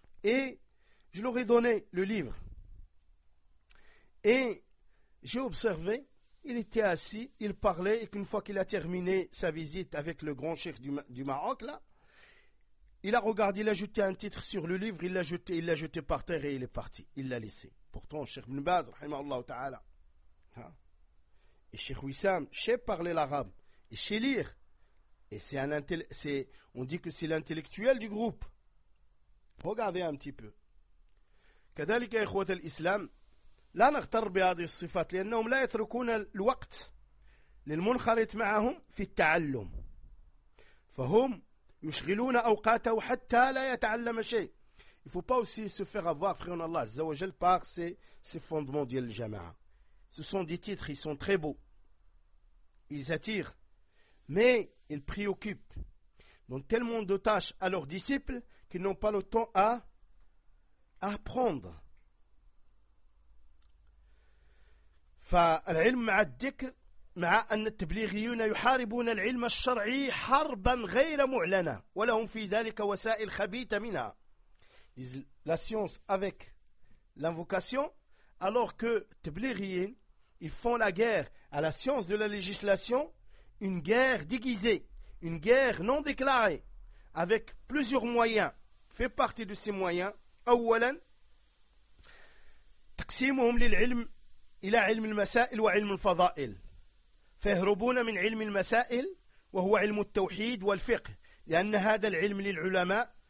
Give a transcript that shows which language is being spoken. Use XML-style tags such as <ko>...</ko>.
<fr>Et je leur ai donné le livre. Et j'ai observé, il était assis, il parlait, et qu'une fois qu'il a terminé sa visite avec le grand cheikh du Maroc, là, il a regardé, il a jeté un titre sur le livre, il l'a jeté par terre et il est parti. Il l'a laissé. Pourtant, cheikh Ibn Baz, rahimahullah ta'ala. Hein? Et Cheikh Wissam sait parler l'arabe et sait lire. Et c'est un c'est, on dit que c'est l'intellectuel du groupe. Regardez un petit peu.</fr> <ar>كذلك إخوة الإسلام لا نغتر بهذه الصفات لأنهم لا يتركون الوقت للمنخرط معهم في التعلم فهم يشغلون أوقاته حتى لا يتعلم شيء.</ar> <fr>Il faut pas aussi se faire avoir, frère en Allah, Azza wa Jal, par ces fondements de l'Jama'a. Ce sont des titres, ils sont très beaux. Ils attirent, mais ils préoccupent. Ils ont tellement de tâches à leurs disciples qu'ils n'ont pas le temps à apprendre.</fr> <ar>فالعلم مع الذكر مع أن التبليغيون يحاربون العلم الشرعي حربا غير معلنة ولهم في ذلك وسائل خبيثة منها.</ar> <fr>La science avec l'invocation, alors que tabligh'iyin, ils font la guerre à la science de la législation, une guerre déguisée, une guerre non déclarée, avec plusieurs moyens. Fait partie de ces moyens,</fr> <ar>أولاً تقسيمهم للعلم إلى علم المسائل وعلم الفضائل. فيهربون من علم المسائل وهو علم التوحيد والفقه لأن هذا العلم للعلماء.</ar>